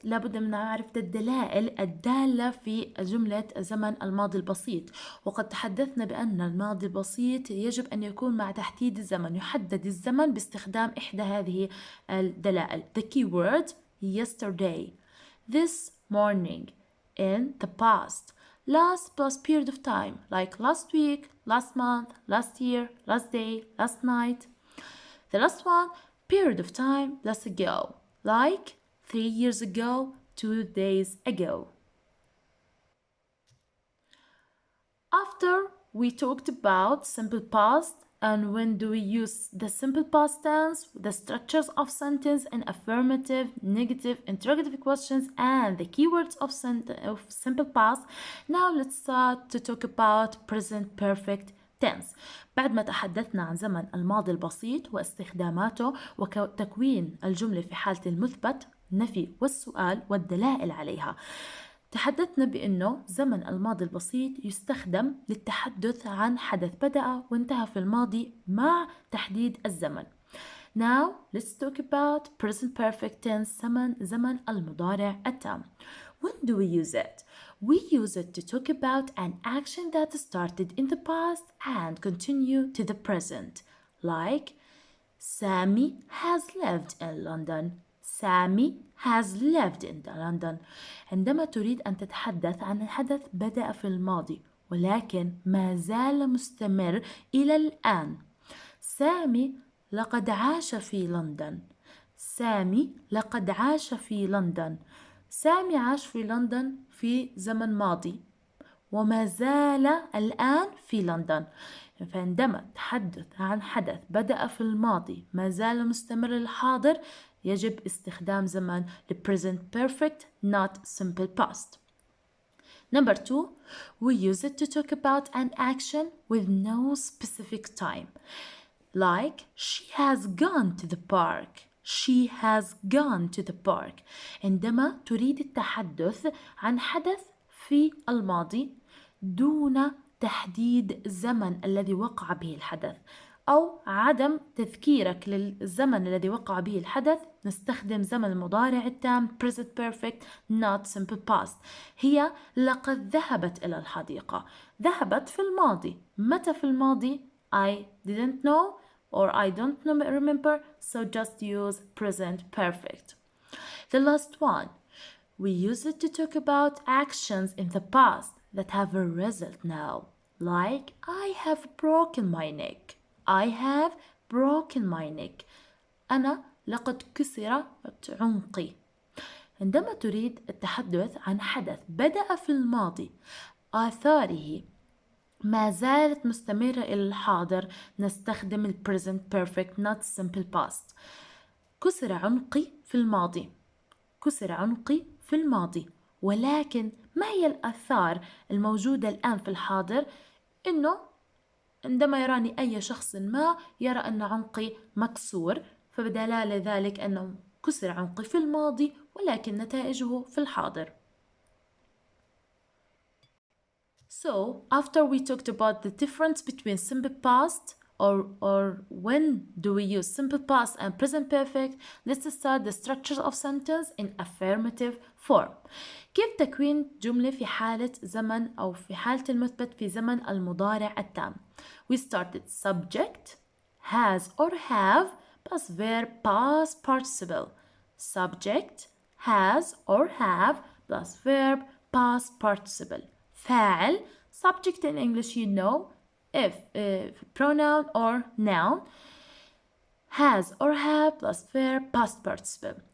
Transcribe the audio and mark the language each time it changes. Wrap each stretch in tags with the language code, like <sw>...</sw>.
<ar>لابد من نعرف الدلائل الدالة في جملة زمن الماضي البسيط. وقد تحدثنا بأن الماضي البسيط يجب أن يكون مع تحديد الزمن، يحدد الزمن باستخدام إحدى هذه الدلائل.</ar> <en>The keyword yesterday, this morning, in the past, last plus period of time like last week, last month, last year, last day, last night. The last one, period of time less ago, like 3 years ago, 2 days ago. After we talked about simple past and when do we use the simple past tense, the structures of sentence and affirmative, negative, interrogative questions and the keywords of simple past, now let's start to talk about present perfect tense.</en> <ar>بعد ما تحدثنا عن زمن الماضي البسيط واستخداماته وتكوين الجملة في حالة المثبت، النفي والسؤال والدلائل عليها، تحدثنا بأنه زمن الماضي البسيط يستخدم للتحدث عن حدث بدأ وانتهى في الماضي مع تحديد الزمن.</ar> <en>Now let's talk about present perfect tense</en> <ar>زمن المضارع التام.</ar> <en>When do we use it? We use it to talk about an action that started in the past and continue to the present. Like, Sammy has lived in London. Sammy has lived in London.</en> <ar>عندما تريد أن تتحدث عن حدث بدأ في الماضي ولكن ما زال مستمر إلى الآن. سامي لقد عاش في لندن. سامي لقد عاش في لندن. سامي عاش في لندن في زمن ماضي وما زال الآن في لندن. فعندما تحدث عن حدث بدأ في الماضي ما زال مستمر للحاضر يجب استخدام زمن</ar> <en>present perfect not simple past. Number 2, we use it to talk about an action with no specific time. Like, she has gone to the park. She has gone to the park.</en> <ar>عندما تريد التحدث عن حدث في الماضي دون تحديد الزمن الذي وقع به الحدث أو عدم تذكيرك للزمن الذي وقع به الحدث، نستخدم زمن المضارع التام</ar> <en>present perfect not simple past.</en> <ar>هي لقد ذهبت إلى الحديقة. ذهبت في الماضي. متى في الماضي؟</ar> <en>I didn't know or I don't remember, so just use present perfect. The last one. We use it to talk about actions in the past that have a result now. Like, I have broken my neck. I have broken my neck.</en> <ar>أنا لقد كسرت عنقي. عندما تريد التحدث عن حدث بدأ في الماضي آثاره ما زالت مستمرة إلى الحاضر نستخدم ال</ar> <en>present perfect not simple past.</en> <ar>كسر عنقي في الماضي. كسر عنقي في الماضي. ولكن ما هي الآثار الموجودة الآن في الحاضر؟ إنه عندما يراني أي شخص ما يرى أن عنقي مكسور، فبدلالة ذلك أنه كسر عنقي في الماضي ولكن نتائجه في الحاضر.</ar> <en>So, after we talked about the difference between simple past or when do we use simple past and present perfect, let's start the structures of sentence in affirmative form.</en> <ar>كيف تكوين جملة في حالة زمن أو في حالة المثبت في زمن المضارع التام.</ar> <en>We started subject, has or have plus verb past participle. Subject, has or have plus verb past participle.</en> <ar>فاعل,</ar> <en>subject in English you know, if pronoun or noun, has or have plus verb past participle.</en>